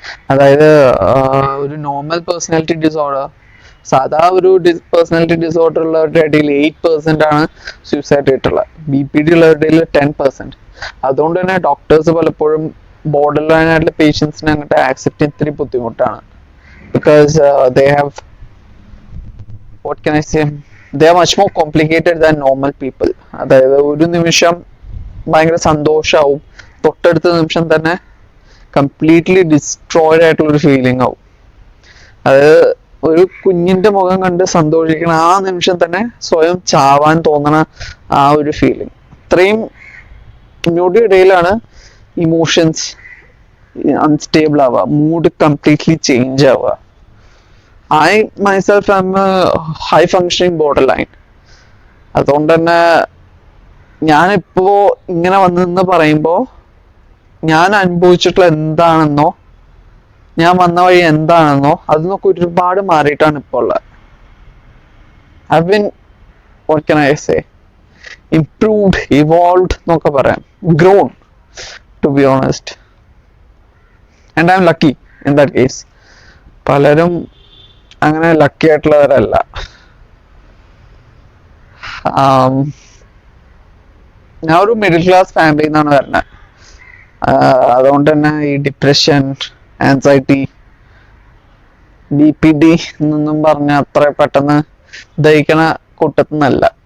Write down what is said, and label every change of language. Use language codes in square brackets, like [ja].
[ml] അതായത് ഒരു normal personality disorder, സാധാ ഒരു പേഴ്സണാലിറ്റി ഡിസോർഡർ ഉള്ളവരുടെ ഇടയിൽ 8% ആണ് സൂസൈഡ് റേറ്റ് ഉള്ളത്. BPD ഉള്ളവരുടെ ഇടയിൽ 10%. അതുകൊണ്ട് തന്നെ ഡോക്ടേഴ്സ് പലപ്പോഴും ബോർഡർ ലൈൻ ആയിട്ടുള്ള പേഷ്യൻസിനെ അങ്ങോട്ട് ആക്സെപ്റ്റ് ചെയ്യാൻ ഇത്തിരി ബുദ്ധിമുട്ടാണ്. [en] Because they have, what can I say, they are much more complicated than normal people. [ml] അതായത് ഒരു നിമിഷം ഭയങ്കര സന്തോഷമാവും, തൊട്ടടുത്ത നിമിഷം തന്നെ കംപ്ലീറ്റ്ലി ഡിസ്ട്രോയിഡ് ആയിട്ടുള്ളൊരു ഫീലിംഗ് ആവും. അതായത് ഒരു കുഞ്ഞിന്റെ മുഖം കണ്ട് സന്തോഷിക്കണ ആ നിമിഷം തന്നെ സ്വയം ചാവാൻ തോന്നണ ആ ഒരു ഫീലിംഗ്. അത്രയും ഇങ്ങോട്ട് ഇടയിലാണ് ഇമോഷൻസ് അൺസ്റ്റേബിൾ ആവുക, മൂഡ് കംപ്ലീറ്റ്ലി ചേഞ്ച് ആവുക. [en] I myself am a high functioning borderline. [ml] അതുകൊണ്ട് തന്നെ ഞാനിപ്പോ ഇങ്ങനെ വന്നെന്ന് പറയുമ്പോ ഞാൻ അനുഭവിച്ചിട്ടുള്ള എന്താണെന്നോ ഞാൻ വന്ന വഴി എന്താണെന്നോ അതിനൊക്കെ ഒരുപാട് മാറിയിട്ടാണ് ഇപ്പോൾ ഉള്ളത്. [en] I've been, what can I say, improved, evolved [ml] എന്നൊക്കെ പറയാം, [en] grown, to be honest, and I'm lucky in that case. [ml] പലരും അങ്ങനെ ലക്കി ആയിട്ടുള്ളവരല്ല. ഞാൻ ഒരു മിഡിൽ ക്ലാസ് ഫാമിലിയിൽ നിന്നാണ് വരുന്നത്. അതുകൊണ്ട് തന്നെ ഈ ഡിപ്രഷൻ, ആൻസൈറ്റി, BPD എന്നൊന്നും പറഞ്ഞ അത്ര പെട്ടെന്ന് ദഹിക്കണ കൂട്ടത്തിനല്ല.